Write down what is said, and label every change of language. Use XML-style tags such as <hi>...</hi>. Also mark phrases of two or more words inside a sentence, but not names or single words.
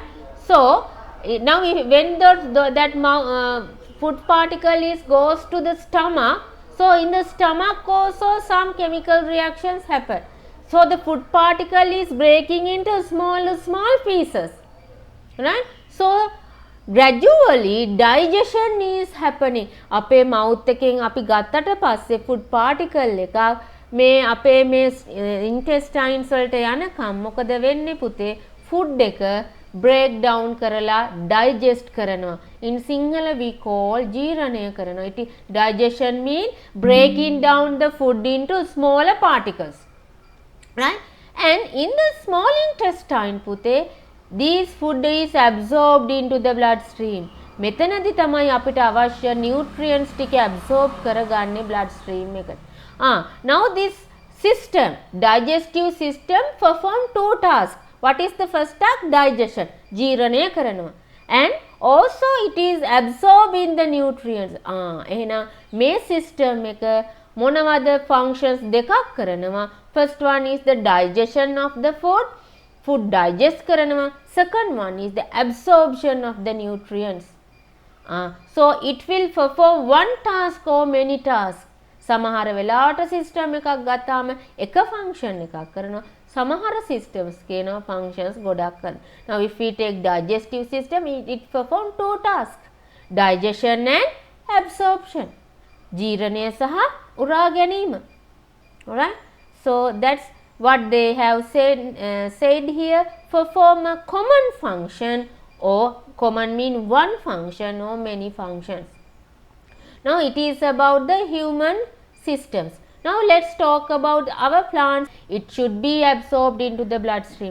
<en>So now when that food particle goes to the stomach, so in the stomach also some chemical reactions happen. So the food particle is breaking into small pieces, right? So gradually digestion is happening.</en> <si>අපේ mouth එකෙන් අපි ගත්තට පස්සේ</si> <en>food particle</en> <si>එකක් මේ අපේ මේ intestines වලට යනකම් මොකද වෙන්නේ පුතේ? food එක</si> <en>break down</en> <si>කරලා digest කරනවා.</si> <en>In Sinhala we call</en> <si>ජීර්ණය කරනවා.</si> <en>Digestion means breaking down the food into smaller particles, right? And in the small intestine පුතේ, this food is absorbed into the bloodstream.</en> <si>මෙතනදී තමයි අපිට අවශ්‍ය nutrients ටික absorb කරගන්නේ bloodstream එකට.</si> <en>Now this system, digestive system, perform two tasks. What is the first task? Digestion,</en> <si>ජීර්ණය කරනවා.</si> <en>And also it is absorbing the nutrients.</en> <si>එහෙනම් මේ system එක මොනවද functions දෙකක් කරනවා.</si> <en>First one is the digestion of the food digest කරනවා. Second one is the absorption of the nutrients. So it will perform one task or many tasks.</en> <si>සමහර වෙලාවට system එකක් ගත්තාම එක function එකක් කරනවා. සමහර systems කියනවා functions ගොඩක් කරනවා.</si> <en>Now if we take digestive system, it perform two tasks, digestion and absorption.</en> <si>ජීර්ණය සහ උරා ගැනීම.</si> <en>Alright, so that's what they have said here. Perform a common function, or common mean one function or many functions. Now it is about the human systems. Now let's talk about our plants. It should be absorbed into the bloodstream.</en>